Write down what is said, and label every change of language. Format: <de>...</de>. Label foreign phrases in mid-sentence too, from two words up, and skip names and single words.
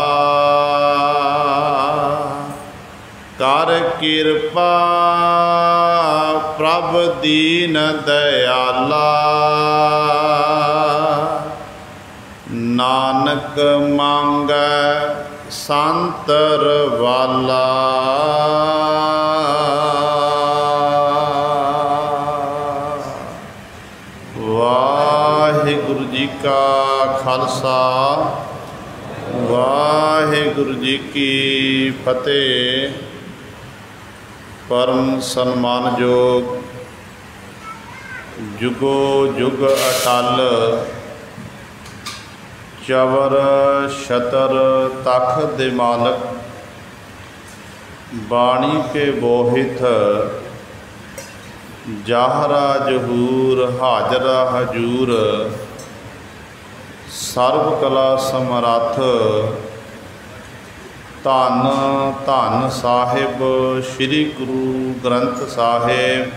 <pa>ਕਰ ਕ੍ਰਿਪਾ ਪ੍ਰਭ ਦੀਨ ਦਇਆਲਾ, ਨਾਨਕ ਮਾਂਗੈ ਸੰਤਰ ਵਾਲਾ। ਵਾਹਿਗੁਰੂ ਜੀ ਕਾ ਖਾਲਸਾ, ਵਾਹਿਗੁਰੂ ਜੀ ਕੀ ਫਤਿਹ। ਪਰਮ ਸਨਮਾਨਯੋਗ ਜੁਗੋ ਜੁਗ ਅਟੱਲ, ਚਵਰ ਛਤਰ ਤਖ਼ ਦੇ ਮਾਲਕ। ਬਾਣੀ ਕੇ ਬੋਹਿਤ ਜਾਹਰਾ ਜ਼ਹੂਰ, ਹਾਜ਼ਰਾ ਹਜ਼ੂਰ। ਸਰਵ ਕਲਾ ਸਮਰੱਥ, ਧੰਨ ਧੰਨ ਸਾਹਿਬ ਸ੍ਰੀ ਗੁਰੂ ਗ੍ਰੰਥ ਸਾਹਿਬ।</pa>